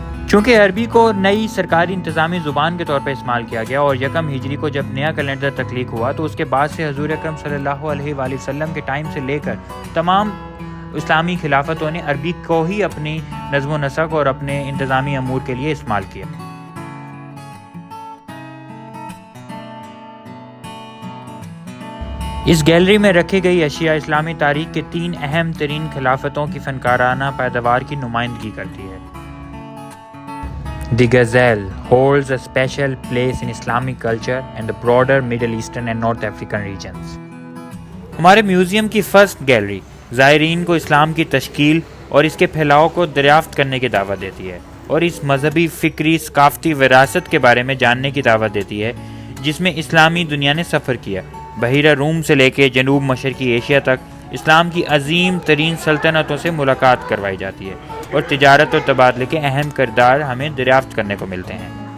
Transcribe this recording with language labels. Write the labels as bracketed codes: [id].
[ur] چونکہ عربی کو نئی سرکاری انتظامی زبان کے طور پر استعمال کیا گیا اور 1 ہجری کو جب نیا کیلنڈر تخلیق ہوا تو اس کے بعد سے حضور اکرم صلی اللہ علیہ وآلہ وسلم کے ٹائم سے لے کر تمام اسلامی خلافتوں نے عربی کو ہی اپنی نظم و نسق اور اپنے انتظامی امور کے لیے استعمال کیا. اس گیلری میں رکھی گئی اشیاء اسلامی تاریخ کے 3 اہم ترین خلافتوں کی فنکارانہ پیداوار کی نمائندگی کرتی ہے. [en] The Gazelle holds a special place in Islamic culture and the broader Middle Eastern and North African regions. [ur] ہمارے میوزیم کی فرسٹ گیلری زائرین کو اسلام کی تشکیل اور اس کے پھیلاؤ کو دریافت کرنے کی دعوت دیتی ہے اور اس مذہبی، فکری، ثقافتی وراثت کے بارے میں جاننے کی دعوت دیتی ہے جس میں اسلامی دنیا نے سفر کیا. بحیرہ روم سے لے کے جنوب مشرقی ایشیا تک اسلام کی عظیم ترین سلطنتوں سے ملاقات کروائی جاتی ہے اور تجارت اور تبادلے کے اہم کردار ہمیں دریافت کرنے کو ملتے ہیں.